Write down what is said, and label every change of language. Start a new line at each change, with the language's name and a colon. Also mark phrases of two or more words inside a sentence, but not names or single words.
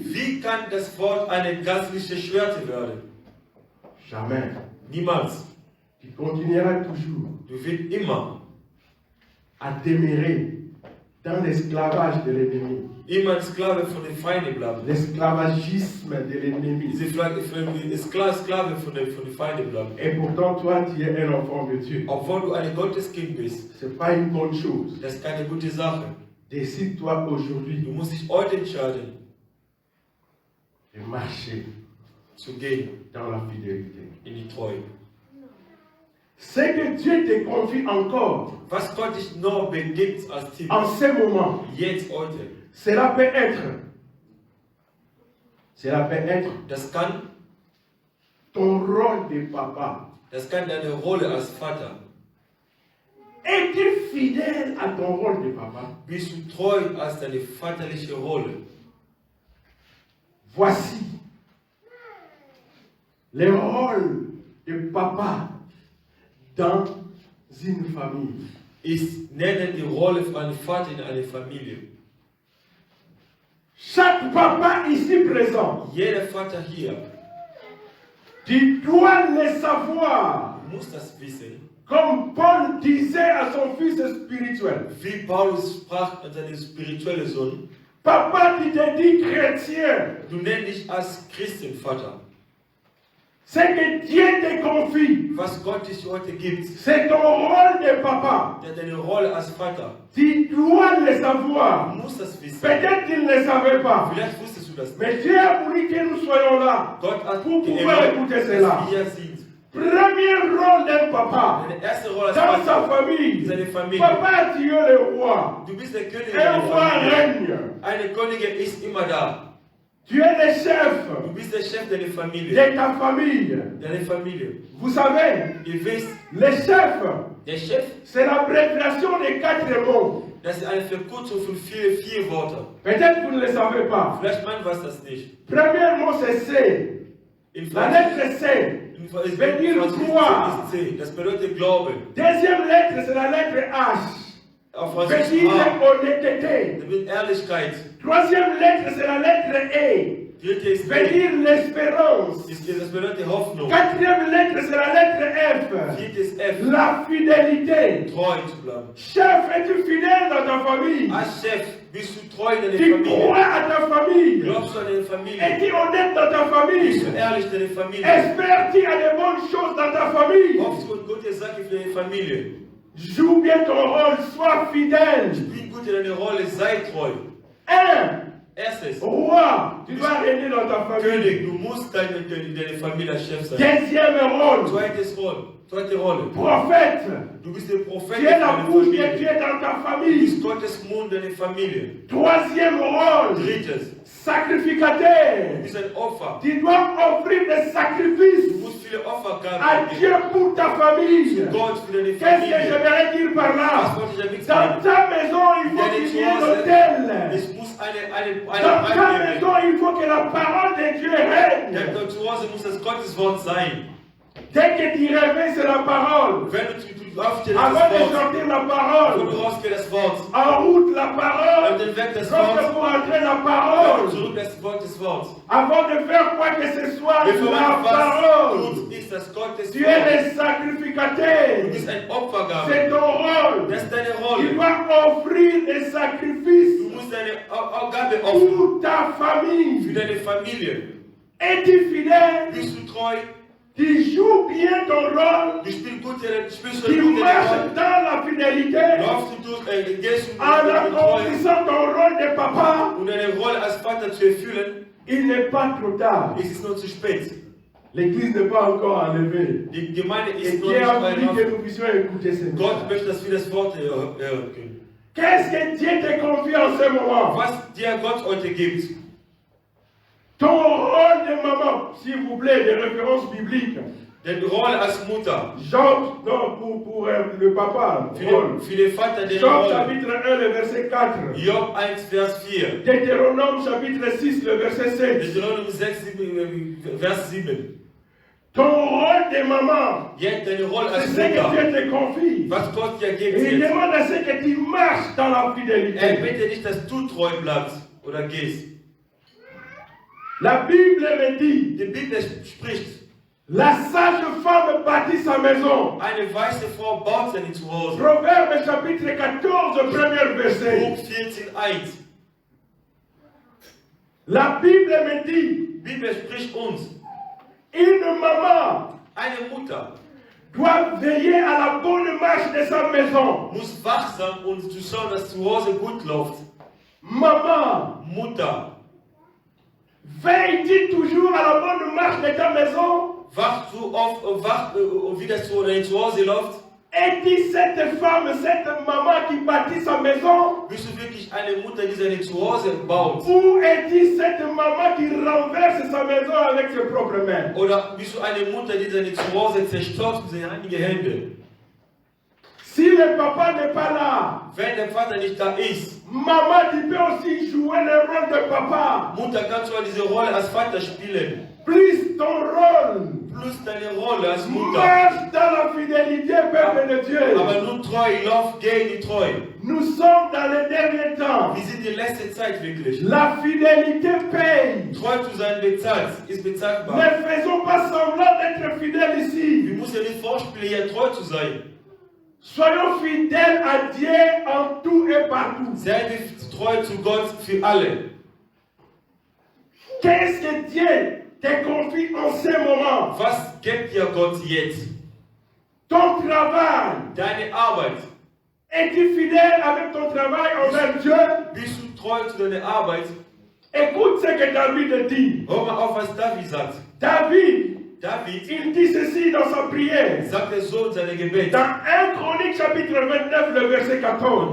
German: Wie kann das Wort eine geistliche Schwerte werden?
French: Jamais.
German: Niemals.
French: Tu continueras toujours
German: Du wirst immer
French: à demeurer dans l'esclavage de l'ennemi,
German: ein Sklave von den Feinden bleiben.
French: l'esclavagisme de l'ennemi.
German: Sklave von den Feinden bleiben.
French: Et pourtant, toi, tu es un enfant de Dieu.
German: Obwohl du ein Gotteskind bist,
French: Ce n'est pas une bonne chose.
German: das ist keine gute Sache.
French: Décide-toi aujourd'hui
German: Du musst dich heute entscheiden,
French: de marcher
German: zu gehen
French: dans la fidélité.
German: in die Treue.
French: Ce que Dieu te confie encore
German: Was Gott dich noch begibt als Tipp,
French: en ce moment,
German: jetzt, heute,
French: cela peut être
German: das kann
French: ton rôle de papa.
German: deine Rolle als Vater.
French: Es-tu fidèle à ton rôle de papa?
German: Bist du treu als deine vaterliche Rolle?
French: Voici le rôle de papa dans une famille.
German: Ich nenne die Rolle von einem Vater in einer Familie.
French: Chaque papa ici présent,
German: Jeder Vater hier,
French: tu dois le savoir,
German: muss das wissen,
French: comme Paul disait à son fils spirituel.
German: wie Paulus sprach an seinen spirituellen Sohn.
French: Papa, tu te dis chrétien.
German: Du nennst dich als Christenvater.
French: Ce que Dieu te confie,
German: Was Gott dich heute gibt,
French: c'est ton rôle de papa.
German: deine Rolle als Vater.
French: Tu dois le savoir.
German: Du musst das wissen.
French: Peut-être qu'il ne le savait pas.
German: Vielleicht wusstest du das nicht.
French: Mais Dieu a voulu que nous soyons là
German: Gott hat
French: pour pouvoir écouter cela.
German: dass wir sind.
French: Premier rôle d'un papa
German: Deine erste Rolle als
French: dans sa
German: Vater,
French: famille.
German: seine Familie.
French: Papa, tu es le roi.
German: Du bist der König
French: Un
German: deiner
French: roi
German: Familie.
French: règne.
German: Eine Königin ist immer da.
French: Tu es le chef
German: Du bist der Chef deiner Familie.
French: de ta famille.
German: Deine Familie.
French: Vous savez,
German: Ihr wisst,
French: le chef,
German: der Chef,
French: c'est l'abréviation des 4 mots.
German: das ist eine Verkürzung von vier Wörtern.
French: Peut-être vous ne le savez pas.
German: Vielleicht meint was das nicht.
French: Premier mot, c'est C.
German: In
French: La lettre C. veut dire croire.
German: ist C. Das bedeutet Glauben.
French: Deuxième lettre, c'est la lettre H.
German: Auf
French: Veut
German: Französisch
French: dire
German: H.
French: honnêteté.
German: Das bedeutet Ehrlichkeit.
French: Troisième lettre, c'est la lettre E.
German: Dritte ist
French: Veut
German: B.
French: dire l'espérance.
German: Das bedeutet Hoffnung.
French: Quatrième lettre, c'est la lettre F.
German: Vierte ist F.
French: La fidélité.
German: Treu zu bleiben.
French: Chef, es-tu fidèle dans ta famille?
German: Als Chef bist du treu in deiner
French: Tu
German: Familie.
French: crois à ta famille?
German: Glaubst du an deine Familie?
French: Es-tu honnête dans ta
German: Bist
French: famille?
German: du ehrlich in deiner Familie?
French: Espères-tu à de bonnes choses dans ta famille?
German: Hoffst du an gute Sachen für deine Familie?
French: Joue bien ton rôle, sois fidèle.
German: Spiel gut in deine Rolle, sei treu. Erstes,
French: Roi, tu dois régner dans ta famille.
German: König, du musst deine Familie als Chef sein.
French: Deuxième rôle,
German: Zweite Rolle,
French: prophète.
German: du bist der Prophet
French: Tu es la
German: deiner
French: bouche de
German: Familie.
French: Dieu dans ta
German: Du
French: famille.
German: bist Gottes Mund deiner Familie.
French: Troisième rôle,
German: Drittes, du
French: sacrificateur.
German: bist ein Opfer.
French: Tu dois offrir des sacrifices
German: Du musst viele
French: à
German: Opfergaben
French: Dieu
German: geben.
French: pour ta famille.
German: Gott für deine
French: Qu'est-ce que
German: Familie.
French: j'aimerais dire par
German: Was
French: là?
German: wollte ich damit
French: Dans
German: sagen?
French: ta maison, il faut qu'il y ait l'autel.
German: Es muss eine
French: Dans ta
German: Brandnehmung.
French: maison, il faut que la parole de Dieu règne.
German: Denn zu Hause muss das Gotteswort sein.
French: Dès que tu réveilles, c'est la parole.
German: Wenn du aufstehst,
French: Avant
German: das
French: de
German: Wort.
French: sortir la
German: Wo du
French: parole,
German: rausgehst, das Wort.
French: en route la parole,
German: Und den Weg des
French: lorsque
German: Wortes.
French: vous entrez la
German: Und
French: parole,
German: zurück das Wort des Wortes.
French: avant de faire quoi que ce soit,
German: Bevor
French: la
German: man was
French: parole.
German: tut, ist das Gottes
French: Tu es
German: Wort.
French: le
German: Du
French: sacrificateur.
German: bist ein Opfergabe.
French: C'est ton rôle.
German: Das ist deine
French: Tu
German: Rolle.
French: dois offrir des sacrifices
German: Du musst deine Gabe opfern.
French: pour ta
German: Für
French: famille.
German: deine Familie.
French: Es-tu fidèle?
German: Bist du treu?
French: Tu joues bien ton rôle.
German: Du spielst gut
French: Tu
German: deine
French: marches
German: Rolle.
French: dans la fidélité
German: Laufst du durch, gehst du
French: en
German: durch Treue.
French: accomplissant ton rôle de papa.
German: Und deine Rolle als Vater zu erfüllen,
French: Il n'est pas trop tard.
German: es ist noch zu spät.
French: L'église n'est pas encore enlevée.
German: Die Gemeinde
French: Et
German: ist noch
French: Dieu a
German: nicht
French: voulu que
German: bei
French: nous puissions écouter ce
German: Gott
French: message.
German: möchte, dass wir das Wort hören können.
French: Qu'est-ce que Dieu te confie en ce moment?
German: Was dir Gott heute gibt,
French: Ton rôle de maman, s'il vous plaît, des références bibliques.
German: Den Roll als Mutter.
French: Job, non, pour le papa.
German: Für den Vater den Job Roll.
French: chapitre 1, le verset 4.
German: Job 1, Vers 4.
French: Deutéronome chapitre 6, le verset 7.
German: Deuteronomium 6, Vers 7.
French: Ton rôle de maman,
German: Jetzt deine Rolle
French: c'est
German: als
French: ce que
German: Mutter.
French: Dieu te confie.
German: Was Gott dir gibt.
French: Et il demande à ce que tu marches dans la fidélité.
German: Bitte nicht, dass du treu bleibst oder gehst.
French: La Bible me dit,
German: Die Bibel spricht,
French: la sage femme bâtit sa maison.
German: eine weise Frau baut sein Zuhause.
French: Proverbe chapitre 14, premier verset.
German: Buch 14, 1.
French: La Bible me dit,
German: Die Bibel spricht uns,
French: une maman
German: eine Mutter
French: doit veiller à la bonne marche de sa maison.
German: muss wachsam und zu schauen, dass zu Hause gut läuft.
French: Maman,
German: Mutter,
French: veille-tu toujours à la bonne marche de ta maison?
German: wacht du oft, wie das zu Hause läuft?
French: Es-tu cette femme, cette maman qui bâtit sa maison?
German: Bist du wirklich eine Mutter, die seine Zuhause baut?
French: Ou es-tu cette maman qui renverse sa maison avec ses propres mains?
German: Oder bist du eine Mutter, die seine Zuhause zerstört mit seinen eigenen Händen?
French: Si le papa n'est pas là,
German: Wenn der Vater nicht da ist,
French: maman, tu peux aussi jouer le rôle de papa.
German: Mutter, kannst du diese Rolle als Vater spielen.
French: Plus ton rôle.
German: Plus deine Rolle als Mutter.
French: Marche dans la fidélité, peuple de Dieu.
German: Aber nur treu, lauf gegen die Treu.
French: Nous sommes dans les derniers temps.
German: Wir sind die letzte Zeit wirklich.
French: La fidélité paye.
German: Treu zu sein bezahlt, ist bezahlbar.
French: Ne faisons pas semblant d'être fidèles ici.
German: Wir müssen nicht vorspielen, hier treu zu sein.
French: Soyons fidèles à Dieu en tout et partout.
German: Seien wir treu zu Gott für alle.
French: Qu'est-ce que Dieu te confie en ce moment?
German: Was gibt dir Gott jetzt?
French: Ton travail.
German: Deine Arbeit.
French: Es-tu fidèle avec ton travail envers Dieu?
German: Bist du treu zu deiner Arbeit?
French: Écoute ce que David dit.
German: Hör mal auf, was David sagt.
French: David,
German: David
French: il dit ceci dans sa prière.
German: sagt er so in seinem Gebet.
French: Dans 1 Chronique chapitre 29, le verset 14.